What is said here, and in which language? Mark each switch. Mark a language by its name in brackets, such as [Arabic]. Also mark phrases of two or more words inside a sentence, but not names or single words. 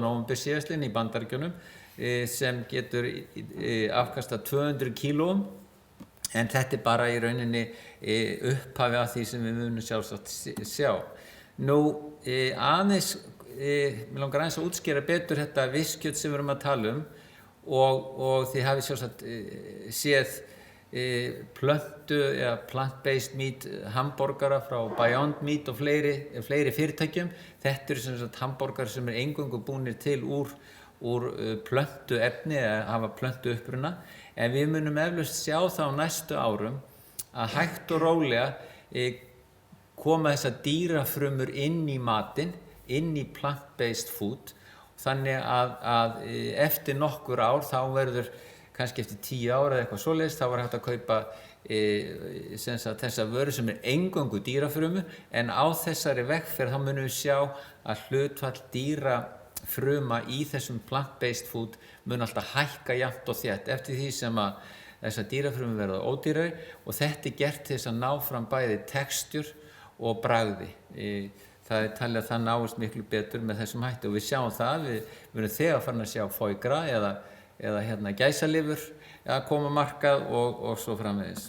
[Icelandic] nóvember síðastliðinn í Bandaríkjunum sem getur afkastað 200 kílóum, en þetta bara í rauninni upphafi af því sem við munum sjálfsagt sjá. Nú aðeins, mér langar aðeins að útskýra betur þetta viskkjöt sem við erum að tala um og þið hafið sjálfsagt séð plöntu eða [English] plant-based meat [Icelandic] hamborgara frá Beyond Meat og fleiri fyrirtækjum. Þetta eru sem sagt hamborgarar sem eingöngu búnir til úr plöntuefni eða hafa plöntuuppruna, en við munum eflaust sjá það á næstu árum að hægt og rólega koma þessar dýrafrumur inn í matinn, inn í [English] plant-based food, [Icelandic] þannig að eftir nokkur ár þá verður kannski eftir 10 ára eða eitthvað svoleiðis, þá var hægt að kaupa þessa vöru sem eingöngu dýrafrumu, en á þessari vegferð þá munum við sjá að hlutfall dýrafruma í þessum [English] plant-based food [Icelandic] mun alltaf hækka jafnt og þétt eftir því sem að þessar dýrafrumur verða ódýrari, og þetta gert til þess að ná fram bæði textúr og bragði. Það talið að það náist miklu betur með þessum hætti, og við sjáum það, við erum þegar farin að sjá [French] foie gras [Icelandic] eða gæsalifur að koma markað og svo framvegis.